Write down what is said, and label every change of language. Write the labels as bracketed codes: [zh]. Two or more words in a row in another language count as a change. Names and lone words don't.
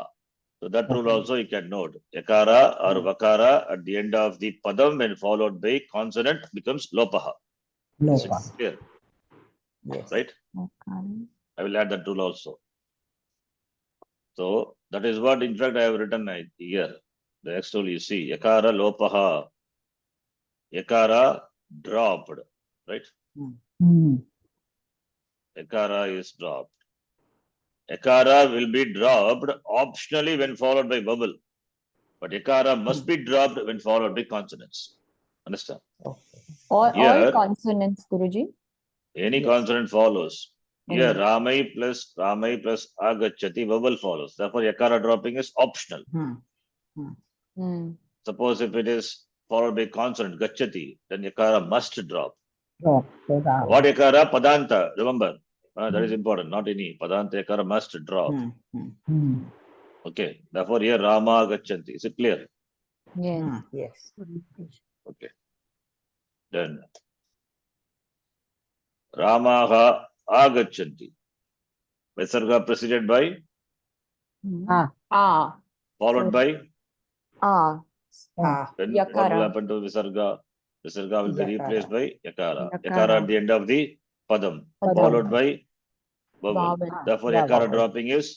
[en] So that rule also you can note. Yakara or Vakara at the end of the Padam when followed by consonant becomes Lopaha. Is it Lopa. clear? Yes. Right? Okay. I will add that rule also. So that is what in fact I have written here. The next rule you see. [sa] यकार लोपः. [en] Yakara dropped. Right? Yakara is dropped. Yakara will be dropped optionally when followed by vowel. But Yakara must be dropped when followed by consonants. Understand? All Here- consonants, Guruji. Any Yes. consonant follows. Here, Any. Ramai plus Agachati, vowel follows. Therefore, Yakara dropping is optional. Suppose if it is followed by consonant, gachati, then yakara must drop. Drop. So Rama. What yakara? Padanta. Remember, that is important. Not any. Padanta yakara must drop. Okay. Therefore, here [sa] राम गच्छन्ति. [en] Is it clear? Yes. Yes. Okay. Then [sa] रामः आगच्छन्ति. [en] Visarga preceded by, followed by, then what will Yakara. happen to Visarga? Visarga will be Yakara. replaced by Yakara. Yakara. Yakara at the end of the Padam. Padam. Followed by vowel. Vowel. Therefore, Vowel. Yakara dropping is